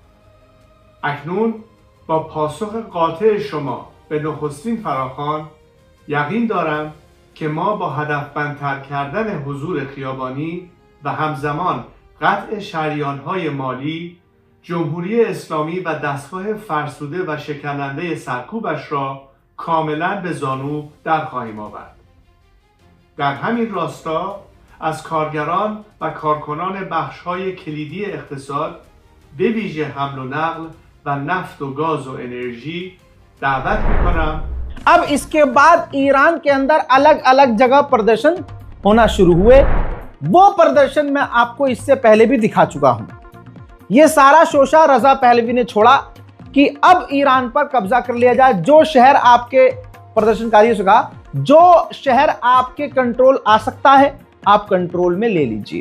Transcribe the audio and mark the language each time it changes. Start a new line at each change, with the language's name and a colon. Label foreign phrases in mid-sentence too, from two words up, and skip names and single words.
Persian: اکنون با پاسخ قاطع شما به نخستین فراخوان یقین دارم که ما با هدفمندتر کردن حضور خیابانی و همزمان قطع شریان‌های مالی، جمهوری اسلامی و دستگاه فرسوده و شکننده سرکوبش را کاملا به زانو در خواهیم آورد. در همین راستا از کارگران و کارکنان بخش‌های کلیدی اقتصاد به ویژه حمل و نقل و نفت و گاز و انرژی دعوت می‌کنم.
Hindi: अब इसके बाद ईरान के अंदर अलग अलग जगह प्रदर्शन होना शुरू हुए। वो प्रदर्शन मैं आपको इससे पहले भी दिखा चुका हूं। ये सारा शोशा रजा पहलवी ने छोड़ा कि अब ईरान पर कब्जा कर लिया जाए। जो शहर आपके प्रदर्शनकारियों से कहा, जो शहर आपके कंट्रोल आ सकता है आप कंट्रोल में ले लीजिए।